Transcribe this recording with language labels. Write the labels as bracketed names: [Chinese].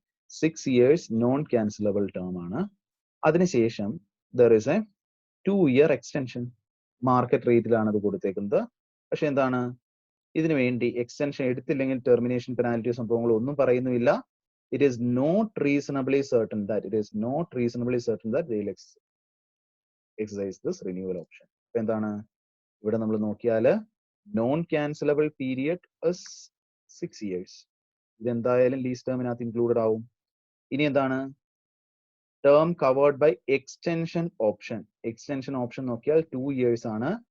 [Malayalam] 6 years non cancellable term ആണ്. അതിനുശേഷം [English] There is a 2 year extension. [Malayalam] Market റേറ്റിലാണ് അത് കൊടുത്തേക്കുന്നത്. പക്ഷെ എന്താണ്, ഇതിനു വേണ്ടി എക്സ്റ്റൻഷൻ എടുത്തില്ലെങ്കിൽ ടെർമിനേഷൻ പെനാൽറ്റി സംഭവങ്ങൾ ഒന്നും പറയുന്നില്ല. [English] It is not reasonably certain that they will exercise this renewal option. [Malayalam] അപ്പൊ എന്താണ്, ഇവിടെ നമ്മൾ നോക്കിയാൽ നോൺ ക്യാൻസലബിൾ പീരിയഡ് 6 years. ഇതെന്തായാലും ലീസ് ടേമിനകത്ത് ഇൻക്ലൂഡഡ് ആവും. ഇനി എന്താണ്, [English] term covered by extension option [Malayalam] നോക്കിയാൽ 2 years ആണ്.